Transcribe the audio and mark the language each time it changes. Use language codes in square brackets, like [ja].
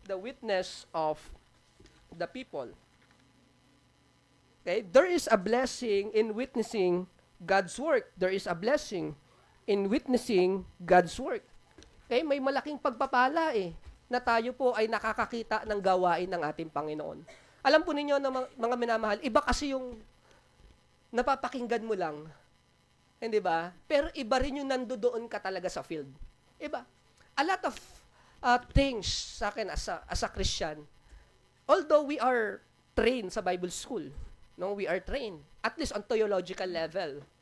[en] The witness of the people. Okay? There is a blessing in witnessing God's work. There is a blessing in witnessing God's work. Okay? [tl] May malaking pagpapala na tayo po ay nakakakita ng gawain ng ating Panginoon. Alam po ninyo na mga minamahal, iba kasi yung napapakinggan mo lang, hindi ba? Pero iba rin yung nandoon ka talaga sa field. Iba. [en] A lot of things [tl] sa akin [en] as a Christian, although we are trained sa Bible school, no, we are trained, at least on theological level.